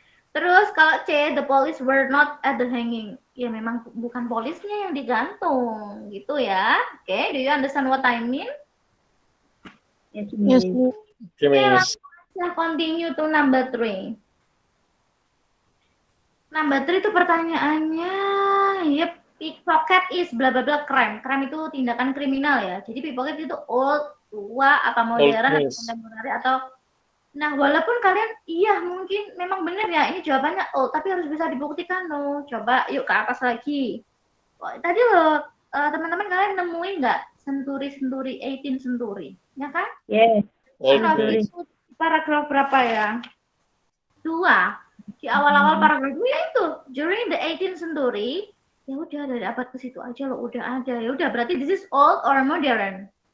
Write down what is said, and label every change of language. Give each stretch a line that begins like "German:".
Indonesian: Terus kalau C,
English: the police were not at the hanging.
Indonesian: Ya memang bukan polisnya yang digantung, gitu ya.
English: Oke, do you understand what I mean? Yes, Yes, Miss. Miss. Oke, Miss. Let's continue to number 3. Number 3
Indonesian: itu pertanyaannya,
English: yep, pickpocket is bla bla bla crime.
Indonesian: Crime itu tindakan kriminal ya. Jadi pickpocket itu old, tua, atau modern, atau
English: Miss.
Indonesian: kontemporer, atau nah, walaupun kalian iya mungkin memang benar ya ini jawabannya old, tapi harus bisa dibuktikan loh. Coba yuk ke atas lagi. Tadi loh teman-teman kalian nemuin nggak senturi 18 century, ya kan?
English: Yes. Old
Indonesian: Nah,
English: Miss.
Indonesian: itu paragraf berapa ya? 2. Di awal-awal paragraf 2 ya itu
English: during the 18th century.
Indonesian: Ya udah dari abad ke situ aja loh, udah ada. Ya udah berarti
English: this is old or modern?